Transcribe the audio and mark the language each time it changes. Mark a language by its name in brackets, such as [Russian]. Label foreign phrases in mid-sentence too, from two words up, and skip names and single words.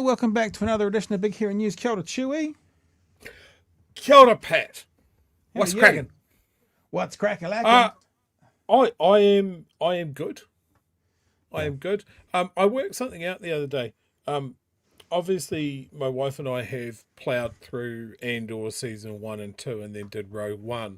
[English] Welcome back to another edition of Big Hero News. [Māori] Kia ora, Chewie. Kia ora, Pat. [English] How What's are you? cracking? What's cracking? I am good. I am good. I worked something out the other day. Obviously, my wife and I have ploughed through Andor season 1 and 2, and then did Rogue One.